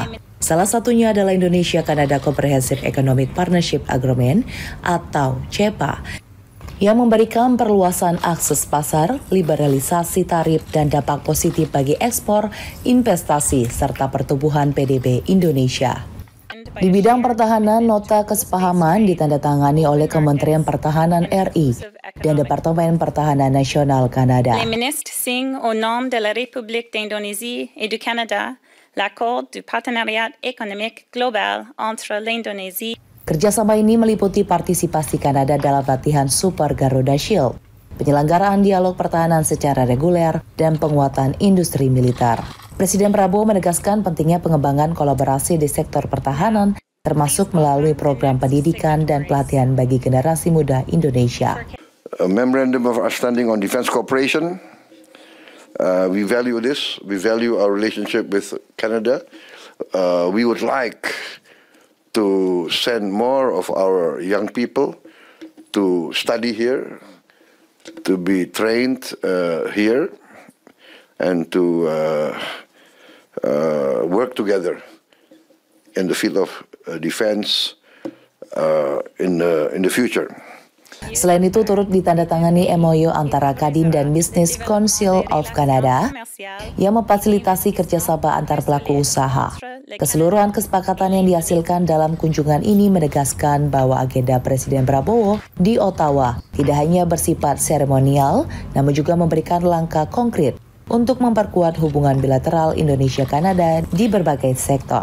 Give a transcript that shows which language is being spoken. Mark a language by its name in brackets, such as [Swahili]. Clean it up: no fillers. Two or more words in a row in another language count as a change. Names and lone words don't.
[Indonesian] Salah satunya adalah Indonesia-Kanada Comprehensive Economic Partnership Agreement atau CEPA yang memberikan perluasan akses pasar, liberalisasi tarif, dan dampak positif bagi ekspor, investasi, serta pertumbuhan PDB Indonesia. Di bidang pertahanan, nota kesepahaman ditandatangani oleh Kementerian Pertahanan RI dan Departemen Pertahanan Nasional Kanada. [French] Les ministres signent au nom de la République d'Indonésie et du Canada l'accord du partenariat économique global entre l'Indonésie. [Indonesian] Kerjasama ini meliputi partisipasi Kanada dalam latihan Super Garuda Shield, penyelenggaraan dialog pertahanan secara reguler, dan penguatan industri militer. Presiden Prabowo menegaskan pentingnya pengembangan kolaborasi di sektor pertahanan, termasuk melalui program pendidikan dan pelatihan bagi generasi muda Indonesia. [English] A memorandum of understanding on defense cooperation. We value this. We value our relationship with Canada. We would like to send more of our young people to study here, to be trained here, and to work together in the field of defense in the future. [Indonesian] Selain itu, turut ditandatangani MOU antara Kadin dan Business Council of Canada yang memfasilitasi kerjasama antar pelaku usaha. Keseluruhan kesepakatan yang dihasilkan dalam kunjungan ini menegaskan bahwa agenda Presiden Prabowo di Ottawa tidak hanya bersifat seremonial, namun juga memberikan langkah konkret untuk memperkuat hubungan bilateral Indonesia-Kanada di berbagai sektor.